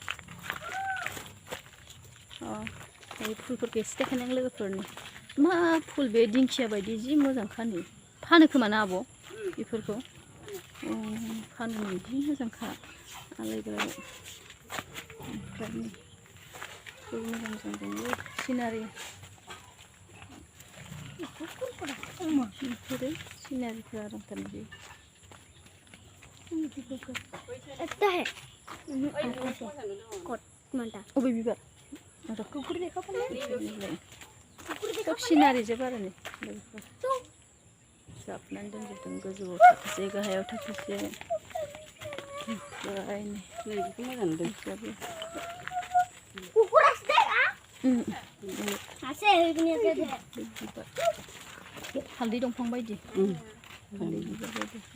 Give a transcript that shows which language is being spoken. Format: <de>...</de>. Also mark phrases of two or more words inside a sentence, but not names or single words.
<brx>बे फुलफोरखौ एसे देखायनां लोगोफोरनि मा फुल बे दिंखिया बायदि जि मोजांखा नै फानो खोमा ना आब' बेफोरखौ फानो जि मोजांखा आलायग्रा ओमफ्राय नै मोजां दङ सिनारि बेफोरो सिनारिफोरा रंथारनाय अबे बिबार कुकुर देखा सब सिनारि जोब आरो नै जाबनानै दोनजोबदों गोजौआव थाखोसे गाहायाव थाखोसे ओमफ्राय नै बेखौ मोजां नुदों हालदै दंफां बायदि हालदै बिबार बायदि</brx>